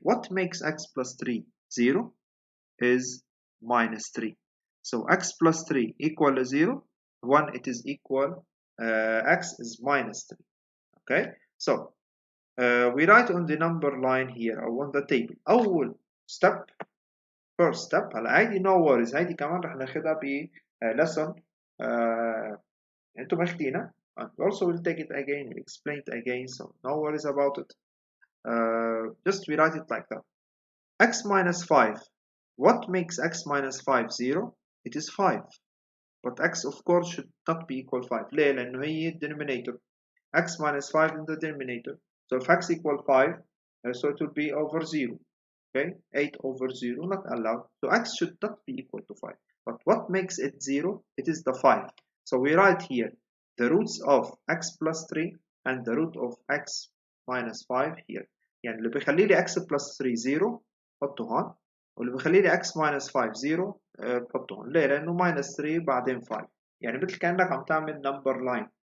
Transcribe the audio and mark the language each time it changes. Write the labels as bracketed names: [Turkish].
[English] What makes x plus 3 0 is minus 3. So x plus 3 equal to 0. 1 it is equal. X is minus 3. Okay. So we write on the number line here or on the table. أول step. First step. [Arabic] هلا هيدي [English] no worries. [Arabic] هيدي كمان رح ناخدها ب lesson. انتم ماخدينها. [English] And also we'll take it again. We'll explain it again. So no worries about it. Just we write it like that. X minus 5. What makes x minus 5 0? It is 5. But x of course should not be equal 5. [Arabic] ليه؟ لأنه هي denominator. [English] X minus 5 in the denominator. So if x equal 5, so it will be over 0. Okay, 8 over 0, not allowed. So x should not be equal to 5. But what makes it 0? It is the 5. So we write here the roots of x plus 3 and the root of x minus 5 here. [Arabic] يعني اللي بيخلي لي x plus 3 0 حطه هون، واللي بيخلي لي x minus 5 0 بحطه هون. ليه؟ لأنه minus 3 بعدين 5. يعني مثل كأنك عم تعمل number line.